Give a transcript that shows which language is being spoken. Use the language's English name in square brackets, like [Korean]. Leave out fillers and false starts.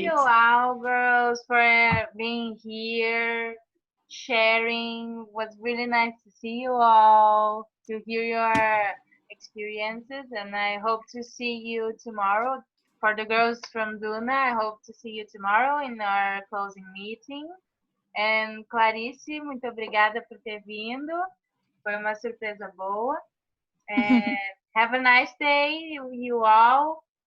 [English] you all, girls, for being here, sharing. It was really nice to see you all, to hear your experiences, and I hope to see you tomorrow. For the girls from Duna, I hope to see you tomorrow in our closing meeting. [Portuguese] And Clarice, muito obrigada por ter vindo. Foi uma surpresa boa. [English] And have a nice day, you all.